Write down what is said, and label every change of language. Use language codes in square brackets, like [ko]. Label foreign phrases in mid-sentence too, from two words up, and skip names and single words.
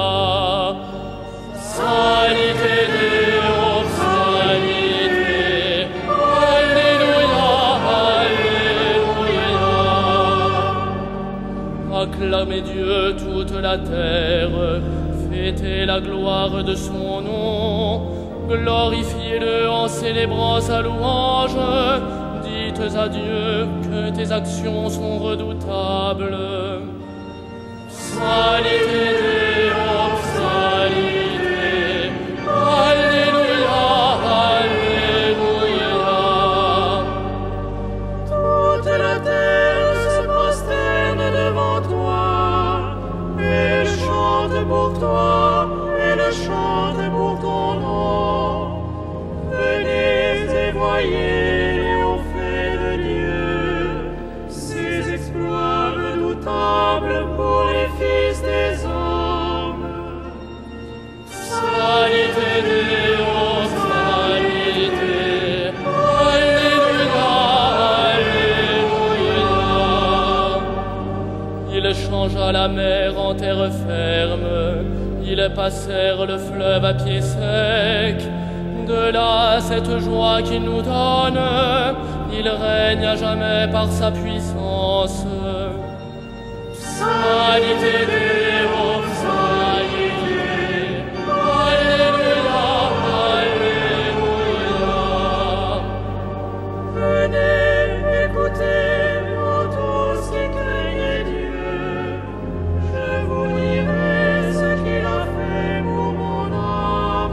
[la] Salite Deo, salite, Alleluia, Alleluia. [fr] Acclamez Dieu toute la terre, fêtez la gloire de son nom. Glorifiez-le en célébrant sa louange. Dites à Dieu que tes actions sont redoutables. [la] Salite Deo, salite, Alléluia, Alléluia. [fr] Toute la terre se prosterne devant toi. Elle chante pour toi, elle chante pour ton nom. Venez et voyez les faits de Dieu, ses exploits redoutables pour les fils des hommes. [la] Salite Deo, salite, Alléluia, Alléluia. [fr] Il changea la mer en terre ferme, ils passèrent le fleuve à pied sec. De là, cette joie qu'il nous donne, il règne à jamais par sa puissance. [la] Salite Deo, salite, Alléluia, Alléluia. [fr] Venez écouter, vous tous qui craignez Dieu. Je vous dirai ce qu'il a fait pour mon âme.